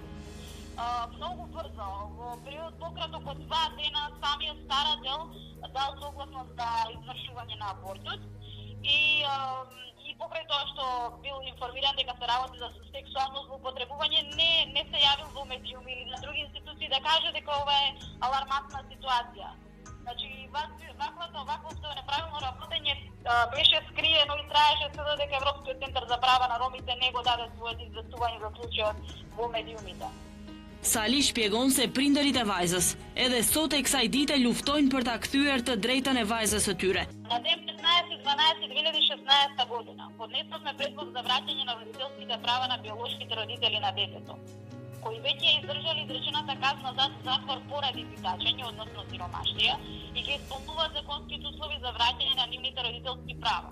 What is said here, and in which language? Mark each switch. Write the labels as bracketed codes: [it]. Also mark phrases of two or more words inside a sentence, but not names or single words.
[mk] Многу брзо, во период пократок од 2 дена, самиот старател дал согласност за извршување на абортус и покрај тоа што бил информиран дека се работи за сексуално злоупотребување, не се јавил во медиуми или на други институции да каже дека ова е алармантна ситуација. Значи, вакво неправилно работење беше скриено и траеше се додека Европскиот центар за права на ромите не го даде своето известување за случајот во медиумите. [sq] Sali shpjegon se prindërit e vajzës edhe sot e kësaj dite luftojnë për ta kthyer të drejtën e vajzës së tyre. [mk] На ден 15.12.2016 година поднесовме предлог за враќање на родителските права на биолошките родители на детето, кои веќе издржали изречената казна за затвор поради питачење, односно сиромаштија, и ги исполнуваат законските услови за враќање на нивните родителски права.